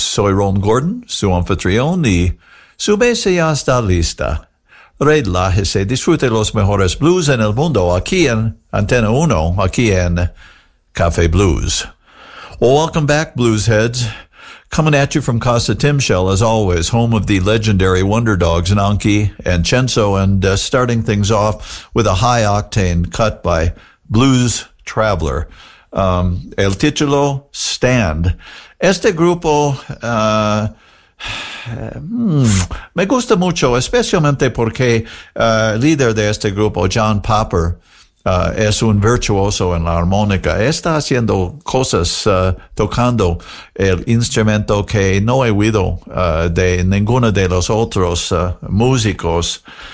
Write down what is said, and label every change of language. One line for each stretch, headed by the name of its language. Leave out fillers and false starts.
Spanish: Soy Ron Gordon, su anfitrión, y su mesa ya está lista. Relájese, disfrute los mejores blues en el mundo aquí en Antena 1, aquí en Café Blues.
English: Well, welcome back, blues heads. Coming at you from Casa Timshell, as always, home of the legendary Wonder Dogs, Nanki and Censo, and starting things off with a high-octane cut by Blues Traveler.
Spanish: El título, Stand. Este grupo me gusta mucho, especialmente porque el líder de este grupo, John Popper, es un virtuoso en la armónica. Está haciendo cosas tocando el instrumento que no he oído de ninguno de los otros músicos.